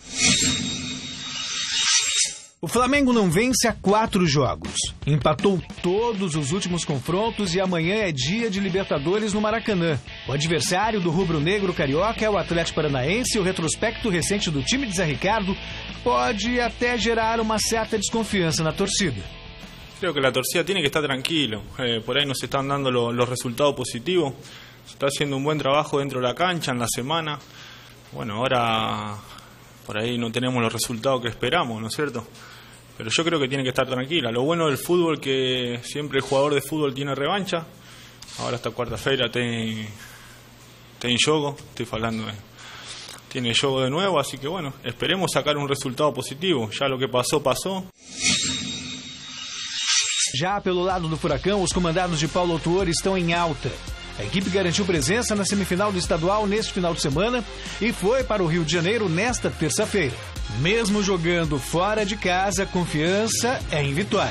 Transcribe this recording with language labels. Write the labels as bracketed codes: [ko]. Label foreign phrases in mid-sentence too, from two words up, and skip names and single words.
[pt] O Flamengo não vence há 4 jogos. Empatou todos os últimos confrontos e amanhã é dia de Libertadores no Maracanã. O adversário do rubro-negro carioca é o Atlético Paranaense e o retrospecto recente do time de Zé Ricardo pode até gerar uma certa desconfiança na torcida. [es] Creo que la torcida tiene que estar tranquilo. Por ahí nos están dando los resultados positivos. Se está haciendo un buen trabajo dentro de la cancha en la semana. Bueno, ahora por ahí no tenemos los resultados que esperamos, ¿no es cierto? Pero yo creo que tiene que estar tranquila. Lo bueno del fútbol que siempre el jugador de fútbol tiene revancha. Ahora esta [pt] quarta-feira tem jogo, [es] estoy hablando tiene jogo de nuevo, así que bueno, esperemos sacar un resultado positivo. Ya lo que pasó, pasó. [pt] Já pelo lado do Furacão, os comandados de Paulo Autuori estão em alta. A equipe garantiu presença na semifinal do estadual neste final de semana e foi para o Rio de Janeiro nesta terça-feira. Mesmo jogando fora de casa, confiança é em vitória.